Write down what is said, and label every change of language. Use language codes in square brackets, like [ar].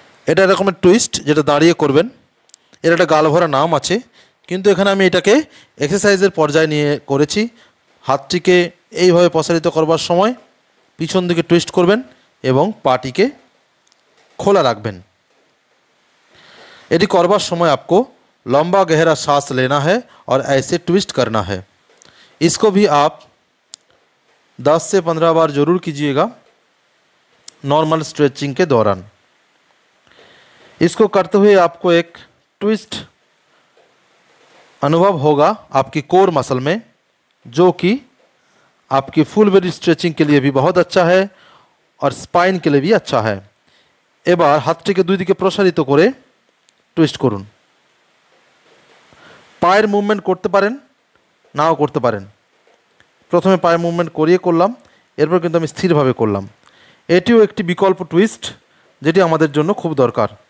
[bn] এটা এরকমের টুইস্ট যেটা দাঁড়িয়ে করবেন। এর একটা গালভরা নাম আছে, কিন্তু এখানে আমি এটাকে এক্সারসাইজের পর্যায়ে নিয়ে করেছি। হাতটিকে এইভাবে প্রসারিত করবার সময় পিছন দিকে টুইস্ট করবেন এবং পাটিকে খোলা রাখবেন। এটি করবার সময় [hi] आपको लंबा गहरा सांस लेना है और ऐसे ट्विस्ट करना है। इसको भी आप 10 से 15 बार ज़रूर कीजिएगा नॉर्मल स्ट्रेचिंग के दौरान। इसको करते हुए आपको एक ट्विस्ट अनुभव होगा आपकी कोर मसल में, जो कि आपकी फुल बॉडी स्ट्रेचिंग के लिए भी बहुत अच्छा है और स्पाइन के लिए भी अच्छा है। [bn] এবার হাতটিকে দুই দিকে প্রসারিত করে টুইস্ট করুন। পায়ের মুভমেন্ট করতে পারেন, নাও করতে পারেন। প্রথমে পায়ের মুভমেন্ট করিয়ে করলাম, এরপর কিন্তু আমি স্থিরভাবে করলাম। এটিও একটি বিকল্প টুইস্ট যেটি আমাদের জন্য খুব দরকার।